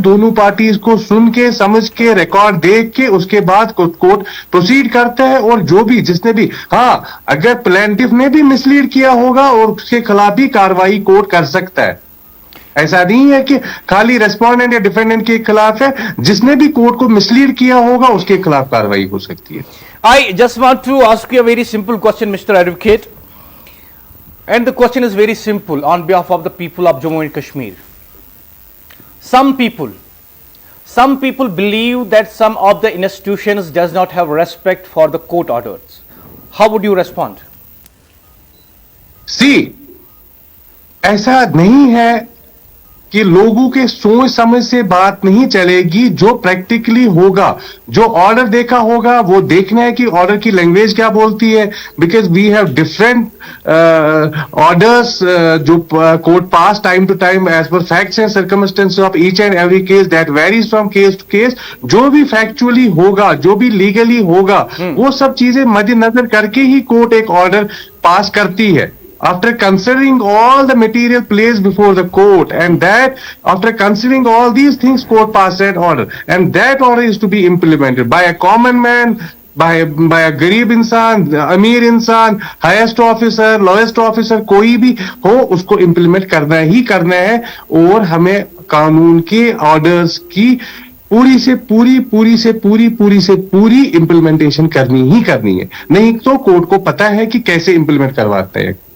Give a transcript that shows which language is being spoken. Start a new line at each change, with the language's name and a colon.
Hindi: दोनों पार्टी इसको सुन के, समझ के, रिकॉर्ड देख के उसके बाद कोर्ट प्रोसीड करता है। और जो भी जिसने भी, हाँ, अगर प्लेंटिफ ने भी मिसलीड किया होगा और उसके खिलाफ भी कार्रवाई कोर्ट कर सकता है। ऐसा नहीं है कि खाली रेस्पोंडेंट या डिफेंडेंट के खिलाफ है, जिसने भी कोर्ट को मिसलीड किया होगा उसके खिलाफ कार्रवाई हो सकती है।
English: I just want to ask you a very simple question mister advocate, and the question is very simple on behalf of the people of Jammu and Kashmir. Some people believe that some of the institutions does not have respect for the court orders. How would you respond? See,
Hindi: ऐसा नहीं है कि लोगों के सोच समझ से बात नहीं चलेगी। जो प्रैक्टिकली होगा, जो ऑर्डर देखा होगा, वो देखना है कि ऑर्डर की लैंग्वेज क्या बोलती है।
English: because we have different orders
Hindi: जो
English: Court pass time to time as per facts and circumstances of each and every case that varies from case to case.
Hindi: जो भी फैक्चुअली होगा, जो भी लीगली होगा, वो सब चीजें मद्देनजर करके ही कोर्ट एक ऑर्डर पास करती है।
English: After considering all the material placed before the court, and that after considering all these things, court passed that order, and that order is to be implemented by a common man,
Hindi: bye गरीब इंसान, अमीर इंसान, highest officer, lowest officer, कोई भी हो, उसको implement करना ही करना है। और हमें कानून के ऑर्डर्स की पूरी से पूरी इंप्लीमेंटेशन करनी ही करनी है, नहीं तो कोर्ट को पता है कि कैसे इंप्लीमेंट करवाते हैं।